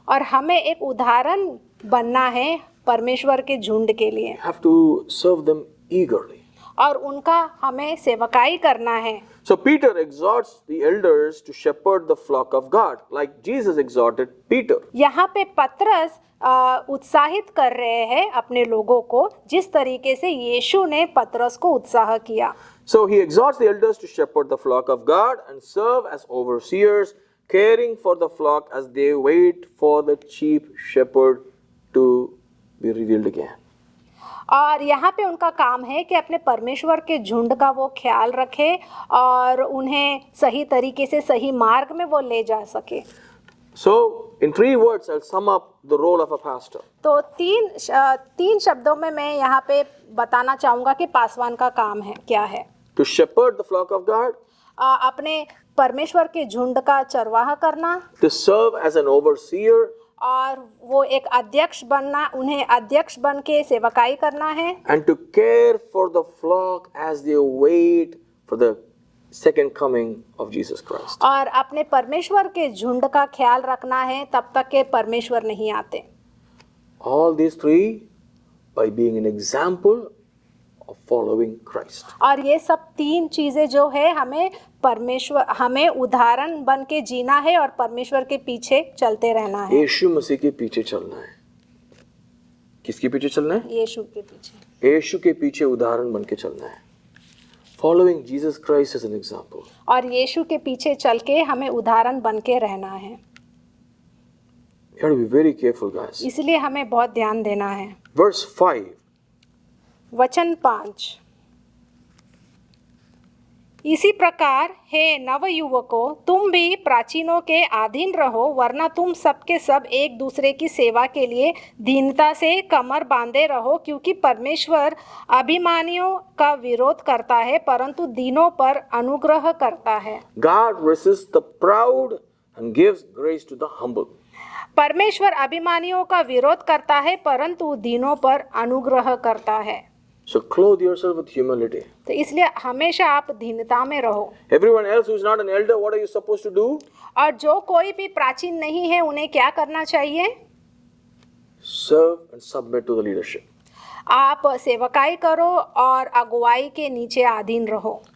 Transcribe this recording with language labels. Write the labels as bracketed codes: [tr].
[hi] और हमें एक उदाहरण बनना है परमेश्वर के झुंड के लिए। [en] You have to serve them eagerly. [hi] और उनका हमें सेवकाई करना है। [en] So Peter exhorts the elders to shepherd the flock of God, like Jesus exhorted Peter. [hi] यहाँ पे पतरस उत्साहित कर रहे हैं अपने लोगों को जिस तरीके से यीशु ने पतरस को उत्साह किया। [en] So he exhorts the elders to shepherd the flock of God and serve as overseers, caring for the flock as they wait for the chief shepherd to be revealed again. [hi] और यहाँ पे उनका काम है कि अपने परमेश्वर के झुंड का वो ख्याल रखे और उन्हें सही तरीके से सही मार्ग में वो ले जा सके। [en] So in 3 words I'll sum up the role of a pastor. [hi] तो तीन शब्दों में मैं यहाँ पे बताना चाहूँगा कि पासवान का काम है क्या है। [en] To shepherd the flock of God, [hi] अपने परमेश्वर के झुंड का चरवाहा करना, [en] to serve as an overseer, [hi] और वो एक अध्यक्ष बनना, उन्हें अध्यक्ष बन के सेवकाई करना है, [en] and to care for the flock as they wait for the second coming of Jesus Christ. [hi] और अपने परमेश्वर के झुंड का ख्याल रखना है तब तक के परमेश्वर नहीं आते। [en] All these 3 by being an example of following Christ. [hi] और ये सब 3 चीजें जो है हमें उदाहरण बन के जीना है और परमेश्वर के पीछे चलते रहना है। यीशु मसीह के पीछे चलना है। किसके पीछे चलना है? यीशु के पीछे। यीशु के पीछे उदाहरण बन के चलना है। [en] Following Jesus Christ as an example. [hi] और यीशु के पीछे चल के हमें उदाहरण बन के रहना है। [en] You have to be very careful, guys. [hi] इसलिए हमें बहुत ध्यान देना है। [en] Verse 5. [hi] वचन 5। इसी प्रकार हे नवयुवकों, तुम भी प्राचीनों के अधीन रहो, वरना तुम सबके सब एक दूसरे की सेवा के लिए दीनता से कमर बांधे रहो, क्योंकि परमेश्वर अभिमानियों का विरोध करता है परंतु दीनों पर अनुग्रह करता है। [en] God resists the proud and gives grace to the humble. [hi] परमेश्वर अभिमानियों का विरोध करता है परंतु दीनों पर अनुग्रह करता है। [en] So clothe yourself with humility. [hi] तो इसलिए हमेशा आप दीनता में रहो। [en] Everyone else who is not an elder, what are you supposed to do? [hi] और जो कोई भी प्राचीन नहीं है उन्हें क्या करना चाहिए? [en] Serve and submit to the leadership. [hi] आप सेवकाई करो और अगुवाई के नीचे अधीन रहो।